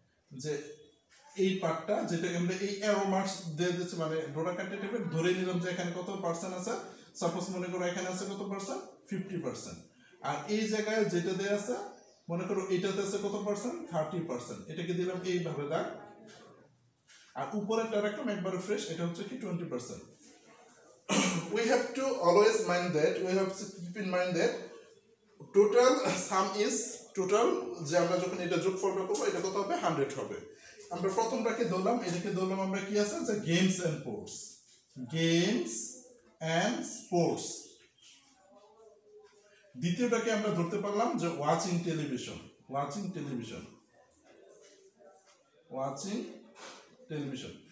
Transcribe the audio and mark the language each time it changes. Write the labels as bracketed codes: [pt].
[bn] যে এই পার্টটা যেটা আমরা এই অ্যারো মার্কস দিয়ে দিচ্ছি, মানে ডোরাকাটে টাইপের, ধরে নিলাম যে এখানে কত পার্সেন্ট আছে, সাপোজ মনে করো এখানে আছে কত পার্সেন্ট, 50%, আর এই জায়গায় যেটা দেয়া আছে মনে করো এটাতে আছে কত পার্সেন্ট, 30%, এটাকে দিলাম এইভাবে দাগ, আর উপরেরটা রাখলাম একবারে ফ্রেশ, এটা হচ্ছে কি 20%। [en] we have to always mind that, we have to keep in mind that total sum is total, [bn] যে আমরা যখন এটা যোগফলটা করব এটা কত হবে, 100 হবে। আমরা প্রথমটাকে ধরলাম, এটাকে ধরলাম আমরা কি আছে, যে games and sports, games and sports. দ্বিতীয়টাকে আমরা ধরতে পারলাম যে watching television, watching television, watching television.